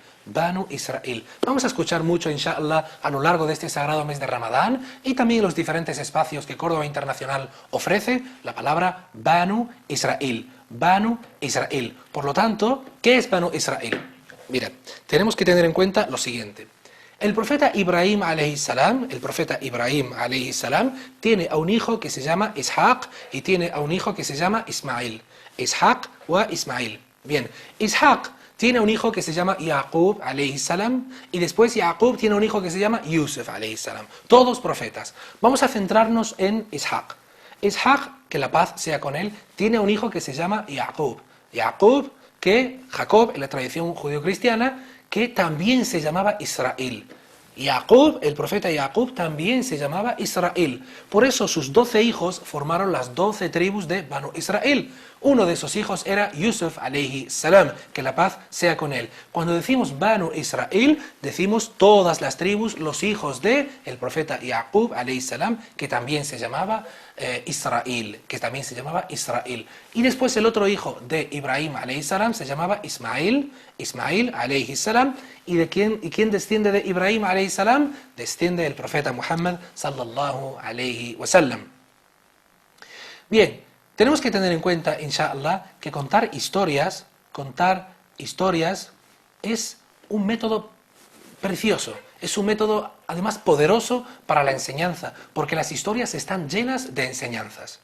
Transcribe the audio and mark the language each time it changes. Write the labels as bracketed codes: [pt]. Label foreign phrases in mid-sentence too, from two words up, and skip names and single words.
[es] Vamos a escuchar mucho, inshallah, a lo largo de este sagrado mes de Ramadán y también en los diferentes espacios que Córdoba Internacional ofrece, la palabra Banu Israel. Banu Israel. Por lo tanto, ¿qué es Banu Israel? Mira, tenemos que tener en cuenta lo siguiente. El profeta Ibrahim [ar] عليه السلام, [es] tiene a un hijo que se llama Ishaq y tiene a un hijo que se llama Ismail. Ishaq wa Ismail. Bien, Ishaq tiene un hijo que se llama Yaqub [ar] عليه السلام [es] y después Yaqub tiene un hijo que se llama Yusuf [ar] عليه السلام. [es] Todos profetas. Vamos a centrarnos en Ishaq. Ishaq, que la paz sea con él, tiene un hijo que se llama Yaqub. Yaqub, que Jacob, en la tradición judío-cristiana, que también se llamaba Israel. Yaqub, el profeta Yaqub, también se llamaba Israel. Por eso sus 12 hijos formaron las 12 tribus de Banu Israel. Uno de esos hijos era Yusuf [ar] عليه السلام, [es] que la paz sea con él. Cuando decimos Banu Israel, decimos todas las tribus, los hijos de el profeta Yaqub [ar] عليه السلام, [es] que también se llamaba Israel, Y después el otro hijo de Ibrahim [ar] عليه السلام [es] se llamaba Ismail [ar] عليه السلام. [es] ¿Y quién desciende de Ibrahim [ar] عليه السلام? [es] Desciende el profeta Muhammad [ar] صلى الله عليه وسلم. [es] Bien, tenemos que tener en cuenta, inshallah, que contar historias es un método precioso, es un método además poderoso para la enseñanza, porque las historias están llenas de enseñanzas.